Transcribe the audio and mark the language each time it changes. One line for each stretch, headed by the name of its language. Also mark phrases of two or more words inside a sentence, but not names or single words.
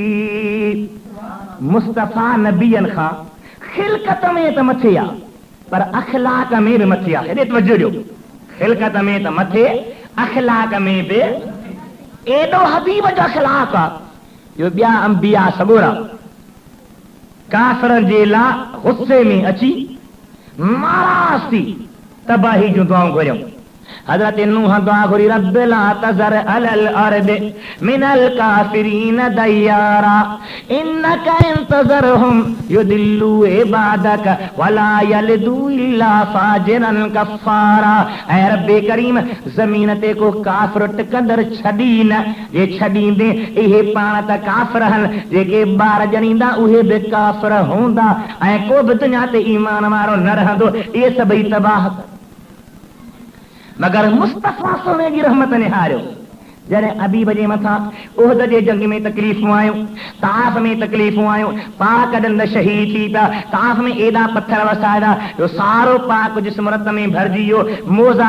Sindhi: मुस्तफ़ा नबियन खां खिलकत में त मथे आहे पर अखलाक में बि मथे आहे हेॾे तवजो ॾियो खिलकत में त मथे अखलाक में बि एॾो हबीब जो अखलाक आहे जो ॿिया अंबिया सॻोरा काफ़िरनि जे लाइ गुस्से में अची नाराज़ थी तबाही जूं दुआऊं घुरियूं हज़रत नूह दुआ घुरी
Arabic: رب لا تذر على الأرض من الكافرين ديارا إنك إن تذرهم يضلوا عبادك ولا يلدوا إلا فاجرا كفارا
Sindhi: ऐ रब करीम ज़मीन ते को काफ़िर टिकंदड़ छॾी न जे छॾींदे इहे पाण त काफ़िर आहिनि जेके ॿार ॼणींदा उहे बि काफ़िर हूंदा ऐं को बि दुनिया ते ईमान वारो न रहंदो इहे सभई तबाह मगर मुस्तफ़ा सोने जी रहमत निहारियो जॾहिं हबीब जे मथां उहद जे जंग में तकलीफ़ूं आयूं ताफ़ में तकलीफ़ूं आयूं पाक ॾंद शहीद थी पिया ताफ़ में एॾा पत्थर वसाया जो सारो पाक जिस्म रत में भरिजी वियो मोज़ा